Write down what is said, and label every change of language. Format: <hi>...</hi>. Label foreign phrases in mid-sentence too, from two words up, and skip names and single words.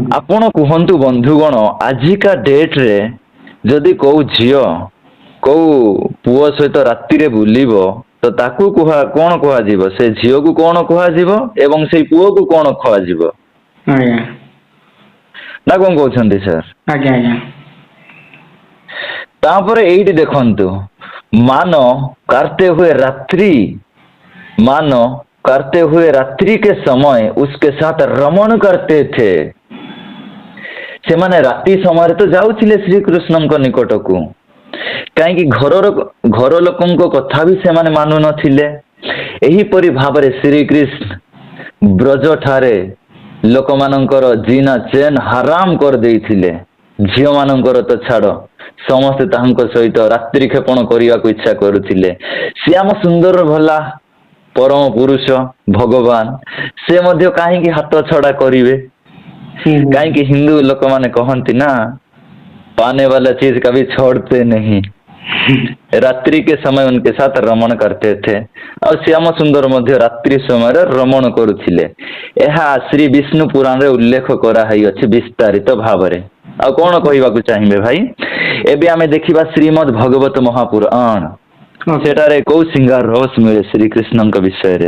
<or>ଆପଣ କୁହନ୍ତୁ ବନ୍ଧୁଗଣ, ଆଜିକା ଡେଟରେ ଯଦି କୋଉ ଝିଅ କୋଉ ପୁଅ ସହିତ ରାତିରେ ବୁଲିବ ତ ତାକୁ କଣ କୁହାଯିବ? ସେ ଝିଅକୁ କଣ କୁହାଯିବ ଏବଂ ସେଇ ପୁଅକୁ କଣ କୁହାଯିବ? ଆଜ୍ଞା ନା କଣ କହୁଛନ୍ତି ସାର୍? ଆଜ୍ଞା ଆଜ୍ଞା। ତାପରେ ଏଇଠି ଦେଖନ୍ତୁ,</or> <hi>ମାनो करते हुए रात्रि मानो करते हुए रात्रि के समय उसके साथ रमण करते थे।</hi> <or>ସେମାନେ ରାତି ସମୟରେ ତ ଯାଉଥିଲେ ଶ୍ରୀକୃଷ୍ଣଙ୍କ ନିକଟକୁ, କାହିଁକି ଘର ଲୋକଙ୍କ କଥା ବି ସେମାନେ ମାନୁ ନଥିଲେ। ଏହିପରି ଭାବରେ ଶ୍ରୀକୃଷ୍ଣ ବ୍ରଜ ଠାରେ ଲୋକମାନଙ୍କର</or> <hi>जीना चैन हराम</hi> <or>କରିଦେଇଥିଲେ। ଝିଅ ମାନଙ୍କର ତ ଛାଡ, ସମସ୍ତେ ତାଙ୍କ ସହିତ ରାତ୍ରି କ୍ଷେପଣ କରିବାକୁ ଇଚ୍ଛା କରୁଥିଲେ। ଶ୍ୟାମ ସୁନ୍ଦର ଭଲା ପରମ ପୁରୁଷ ଭଗବାନ, ସେ ମଧ୍ୟ କାହିଁକି ହାତ ଛଡା କରିବେ? ହୁଁ। କାହିଁକି ହିନ୍ଦୁ ଲୋକମାନେ କହନ୍ତି ନା,</or> <hi>पाने वाला चीज कभी छोड़ते नहीं। ରାତ୍ରି के समय उनके साथ रमण करते थे।</hi> <or>ଆଉ ଶ୍ୟାମ ସୁନ୍ଦର ମଧ୍ୟ ରାତ୍ରି ସମୟରେ ରମଣ କରୁଥିଲେ। ଏହା ଶ୍ରୀ ବିଷ୍ଣୁ ପୁରାଣରେ ଉଲ୍ଲେଖ କରାହେଇଅଛି ବିସ୍ତାରିତ ଭାବରେ। ଆଉ କଣ କହିବାକୁ ଚାହିଁବେ ଭାଇ? ଏବେ ଆମେ ଦେଖିବା ଶ୍ରୀମଦ୍ ଭାଗବତ ମହାପୁରାଣ। ଓକେ। ସେଠାରେ କୋଉ ସିଙ୍ଗାର ରସ ମିଳେ ଶ୍ରୀକୃଷ୍ଣଙ୍କ ବିଷୟରେ।</or>